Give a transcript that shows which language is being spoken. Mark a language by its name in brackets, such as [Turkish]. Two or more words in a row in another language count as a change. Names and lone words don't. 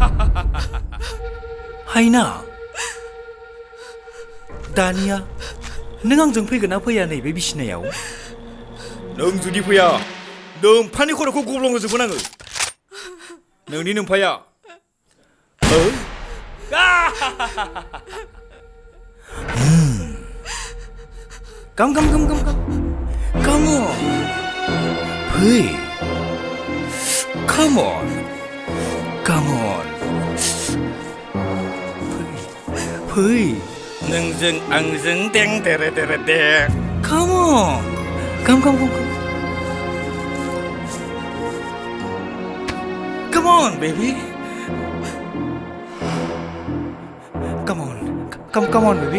[Bodo] हायना दानिया नों आंजों फैगोन ना फैया नैबे बिसिनायाव नों जुदि फैया नोम्फानि खर'खौ गब्लं होजोबगोन आङो नोंनि नोम्फाया [English] Come on. Hey. Come on. Hey. [Bodo] नोंजों आंजों दें देरे देरे दे. [English] Come on. Come. Come on, baby. Come on, baby.